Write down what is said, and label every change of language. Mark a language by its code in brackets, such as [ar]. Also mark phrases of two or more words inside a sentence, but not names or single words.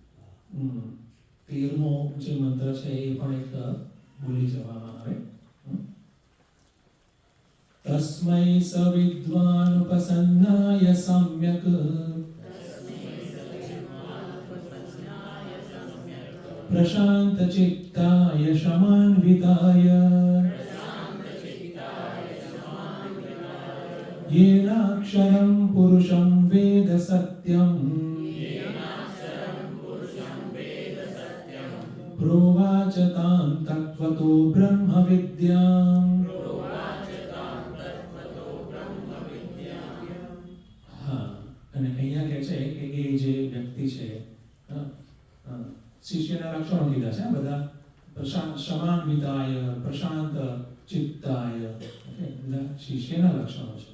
[gu] 13મો જે મંત્ર છે એ પણ એક ભૂલી જવામાં આવે. [sa] तस्मै सविद्वानुपसन्नाय सम्यक प्रशांत चित्ताय शमान्विताय येनाक्षरं पुरुषं वेद सत्यं प्रोवाच तां तत्त्वतो ब्रह्मविद्याम्. [gu] હા, અને અહીંયા કહે છે કે એ જે વ્યક્તિ છે, શિષ્યના લક્ષણો કીધા છે બધા. [sa] शमान्विताय, प्रशांत चित्ताय, [gu] ઓકે, બધા શિષ્યના લક્ષણો છે.